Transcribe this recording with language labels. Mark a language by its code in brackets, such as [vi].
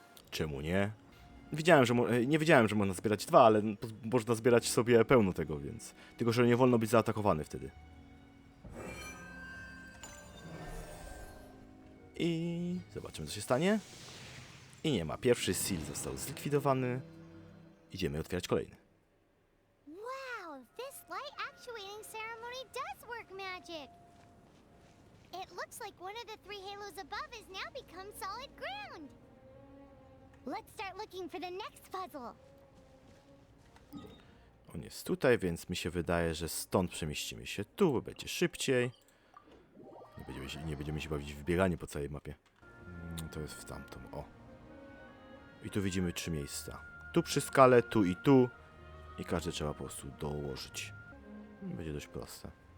[pl] Czemu nie? Wiedziałem, że nie wiedziałem, że można zbierać 2, ale można zbierać sobie pełno tego, więc... Tylko, że nie wolno być zaatakowany wtedy. I zobaczymy, co się stanie. I nie ma. Pierwszy seal został zlikwidowany. Idziemy otwierać kolejny. [en] Wow, this light actuating ceremony does work magic. It looks like one of the 3 halos above has now become solid ground. Let's start looking for the next puzzle. [pl] On jest tutaj, więc mi się wydaje, że stąd przemieścimy się tu, bo będzie szybciej. Nie będziemy się bawić w bieganie po całej mapie. To jest w tamtą, o. I tu widzimy 3 miejsca. Tu przy skale, tu i tu. I każde trzeba po prostu dołożyć. Będzie dość proste.